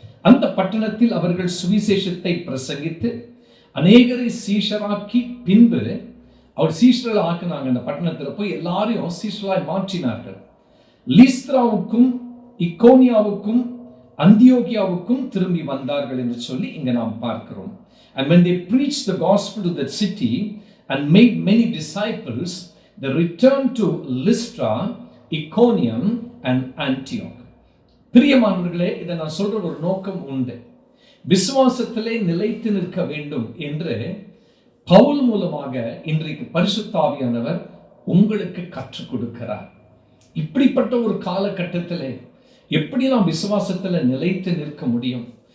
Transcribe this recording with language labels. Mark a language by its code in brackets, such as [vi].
[ta] அந்த பட்டணத்தில் அவர்கள் சுவிசேஷத்தை பிரசங்கித்து அநேகரை சீஷராக்கி, பின்பு அவர் சீஷர்கள் ஆக்கினாங்க. அந்த பட்டணத்தில் போய் எல்லாரையும் சீஷராய் மாற்றினார்கள். லீஸ்திராவுக்கும் இக்கோனியாவுக்கும் அந்தியோகியாவுக்கும் திரும்பி வந்தார்கள் என்று சொல்லி இங்க நாம் பார்க்கிறோம். [en] And when they preached the gospel to that city and made many disciples, they returned to Lystra, Iconium and Antioch. [ta] பிரியமானவர்களே, இதை நான் சொல்ற ஒரு நோக்கம் உண்டு. விசுவாசத்திலே நிலைத்து நிற்க வேண்டும் என்று பவுல் மூலமாக இன்றைக்கு பரிசுத்த ஆவியானவர் உங்களுக்கு கற்றுக் கொடுக்கிறார். இப்படிப்பட்ட ஒரு காலகட்டத்திலே எப்படி நாம் விசுவாசத்துல நிலைத்து நிற்க முடியும்?